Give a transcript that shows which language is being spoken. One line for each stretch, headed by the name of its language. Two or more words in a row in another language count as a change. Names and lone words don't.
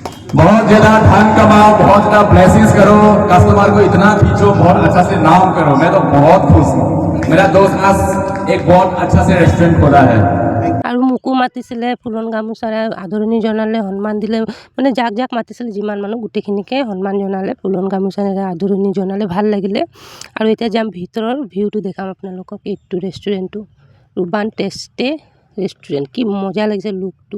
Hindi: बहुत ज्यादा धन कमाओ, बहुत ज्यादा ब्लेसिंग्स करो, कस्टमर को इतना खींचो, बहुत अच्छा से नाम करो। मैं तो बहुत खुश हूँ। मेरा दोस्त आज एक बहुत अच्छा से रेस्टोरेंट खोला है।
Assamese: আৰু মোকো মাতিছিলে, ফুলন গামোচাৰে আদৰণি জনালে, সন্মান দিলে। মানে যাক যাক মাতিছিলে যিমান মানুহ গোটেইখিনিকে সন্মান জনালে, ফুলন গামোচাৰে আদৰণি জনালে, ভাল লাগিলে। আৰু এতিয়া যাম ভিতৰৰ ভিউটো দেখাম আপোনালোকক। এইটো ৰেষ্টুৰেণ্টটো ৰুবান টেষ্টে ৰেষ্টুৰেণ্ট, কি মজা লাগিছে লুকটো।